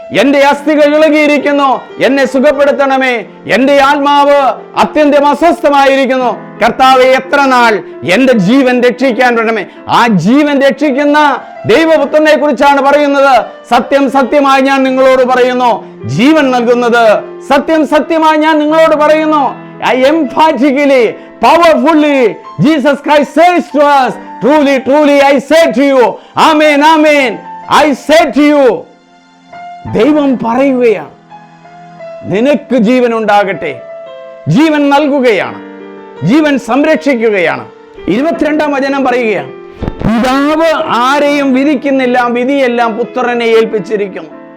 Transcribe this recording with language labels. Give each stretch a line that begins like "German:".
Malayalam: എന്റെ അസ്ഥികൾ ഇളകിയിരിക്കുന്നു, എന്നെ സുഖപ്പെടുത്തണമേ. എന്റെ ആത്മാവ് അത്യന്തം അസ്വസ്ഥമായിരിക്കുന്നു. കർത്താവേ, എത്ര നാൾ എന്റെ ജീവൻ രക്ഷിക്കാൻ വേണമേ. ആ ജീവൻ രക്ഷിക്കുന്ന ദൈവപുത്രനെ കുറിച്ചാണ് പറയുന്നത്. സത്യം സത്യമായി ഞാൻ നിങ്ങളോട് പറയുന്നു, ജീവൻ നൽകുന്നത് സത്യം സത്യമായി ഞാൻ നിങ്ങളോട് പറയുന്നു.
English: I emphatically, powerfully, Jesus Christ says to us, truly, truly, I say to you, amen, amen, I say to you.
Malayalam: ദൈവം പറയുകയാണ്, നിനക്ക് ജീവൻ ഉണ്ടാകട്ടെ. ജീവൻ നൽകുകയാണ്, ജീവൻ സംരക്ഷിക്കുകയാണ്. 22-ാം വചനം പറയുകയാണ്, പിതാവ് ആരെയും വിധിക്കുന്നില്ല, വിധിയെല്ലാം പുത്രനെ ഏൽപ്പിച്ചിരിക്കുന്നു.